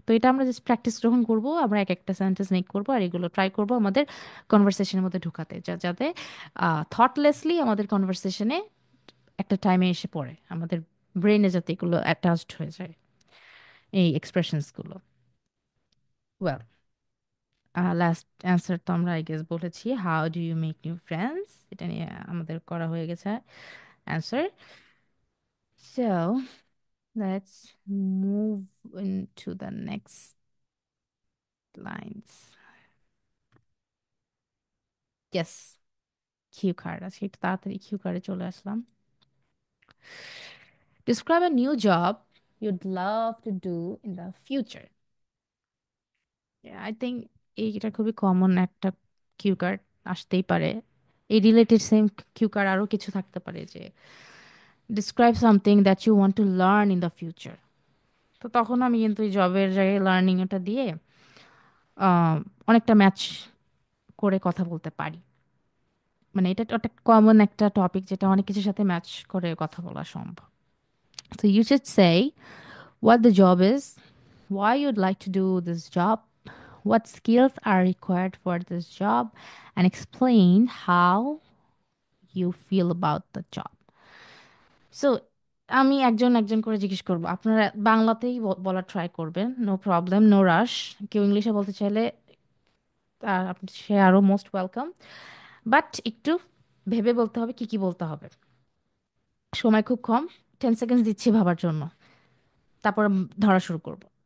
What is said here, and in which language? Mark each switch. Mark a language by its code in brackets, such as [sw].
[bn] তো এটা আমরা জাস্ট প্র্যাকটিস যখন করবো, আমরা এক একটা সেন্টেন্স মেক করবো আর এগুলো ট্রাই করবো আমাদের কনভারসেশনের মধ্যে ঢুকাতে, যাতে থটলেসলি আমাদের কনভারসেশনে একটা টাইমে এসে পড়ে, আমাদের ব্রেনে যাতে এগুলো অ্যাটাচড হয়ে যায়, এই এক্সপ্রেশনসগুলো। ওয়েল, লাস্ট অ্যান্সার তো আমরা আই গেস বলেছি, [en] how do you make new friends, [bn] এটা নিয়ে আমাদের করা হয়ে গেছে answer. [en] So let's move into the next lines. [bn] Yes, cue card আছে, একটু তাড়াতাড়ি কিউ কার্ডে চলে আসলাম। [en] Describe a new job you'd love to do in the future. Yeah, I think [bn] এইটা খুবই কমন একটা কিউ কার্ড, আসতেই পারে। এই রিলেটেড সেম কিউ কার্ড আরও কিছু থাকতে পারে, যে [en] describe something that you want to learn in the future. [bn] তো তখন আমি কিন্তু এই জবের জায়গায় লার্নিং এটা দিয়ে আহ, অনেকটা ম্যাচ করে কথা বলতে পারি। মানে এটা একটা কমন একটা টপিক যেটা অনেক কিছুর সাথে ম্যাচ করে কথা বলা সম্ভব। [en] So you should say what the job is, why you'd like to do this job, what skills are required for this job, and explain how you feel about the job. [bn] So আমি একজন একজন করে জিজ্ঞেস করবো, আপনারা বাংলাতেই বলা try করবেন, নো প্রবলেম, নো রাশ। কেউ ইংলিশে বলতে চাইলে সে আরও মোস্ট ওয়েলকাম, বাট একটু ভেবে বলতে হবে কি কি বলতে হবে। সময় খুব কম, 10 সেকেন্ডস দিচ্ছি ভাবার জন্য, তারপর ধরা শুরু করব।